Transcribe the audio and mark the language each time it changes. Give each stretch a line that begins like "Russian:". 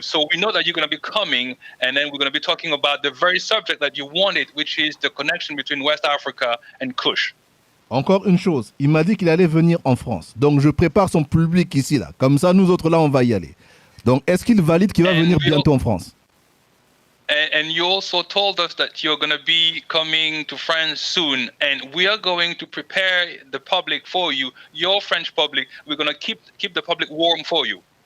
English: So we know that you're going to be coming, and then we're going to be talking about the very subject that you wanted, which is the connection between West Africa and Kush.
French: Encore une chose, il m'a dit qu'il allait venir en France. Donc je prépare son public ici, là. Comme ça, nous autres, là, on va y aller. Donc est-ce qu'il valide qu'il va venir bientôt en France?
English: And you also told us that you're going to be coming to France soon, and we are going to prepare the public for you, your French public. We're going to keep the public warm for you.